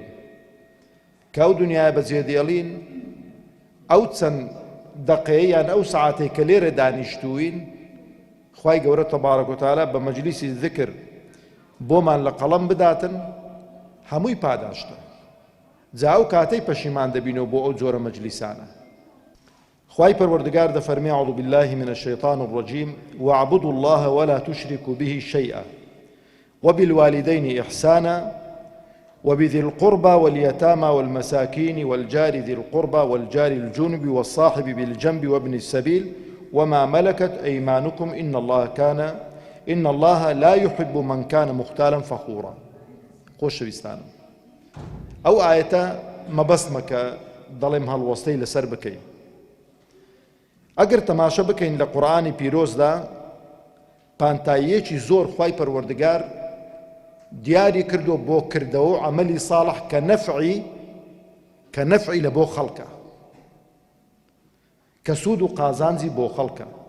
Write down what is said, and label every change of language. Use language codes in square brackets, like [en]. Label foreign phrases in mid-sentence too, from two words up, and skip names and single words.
[ckb] کە ئەو دنیایە بەجێ دێڵین، ئەو چەند دەقەیە یان ئەو سەعاتەی کە لێرە دانیشتووین، خوای گەورە [ar] تەبارەک و تەعالا [ckb] بە مەجلیسی ذکر بۆمان لە قەڵەم بداتن، هەمووی پاداشتە. جا ئەو کاتەی پەشیمان دەبینەوە بۆ ئەو جۆرە مەجلیسانە. خوای پەروەردگار دەفەرمێ [ar] أعوذ بالله من الشيطان الرجيم واعبدوا الله ولا تشركوا به شيئا وبالوالدين إحسانا وبذي القربى واليتامى والمساكين والجار ذي القربى والجار الجنب والصاحب بالجنب وابن السبيل وما ملكت أيمانكم إن الله لا يحب من كان مختالا فخورا. [ckb] خۆشەویستانم، ئەو ئایەتە مەبەستمە کە دەڵێم هەڵوەستەی لەسەر بکەین. ئەگەر تەماشە بکەین لە قورئانی پیرۆزدا، پانتاییەکی زۆر خوای پەروەردگار دیاری کردو بۆ کردەوە و عەمەلی ساڵح کە نەفعی لە بۆ خەڵکە، کە سوود و قازانجی بۆ خەڵکە.